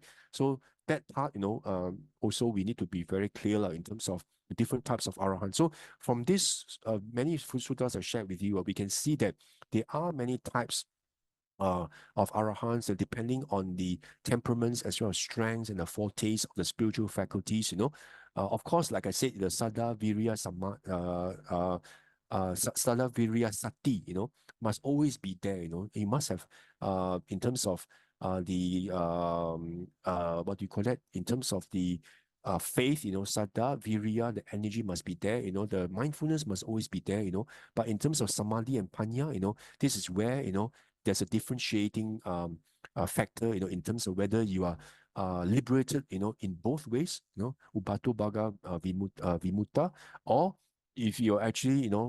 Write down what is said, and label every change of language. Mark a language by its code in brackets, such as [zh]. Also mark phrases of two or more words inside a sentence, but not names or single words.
[en] So that part, also we need to be very clear in terms of the different types of arahant. So from this, many sutras I shared with you, we can see that there are many types uh, of arahants, depending on the temperaments as well as strengths and the fortes of the spiritual faculties. Of course, like I said, the [pi] sada virya sada virya sati, [en] must always be there. You must have, in terms of the what do you call that? In terms of the faith, [pi] sada virya, [en] the energy must be there. The mindfulness must always be there. But in terms of samadhi and panya, this is where there's a differentiating factor, in terms of whether you are liberated, in both ways, [pi] Ubato Baga Vimuta, [en] or if you're actually,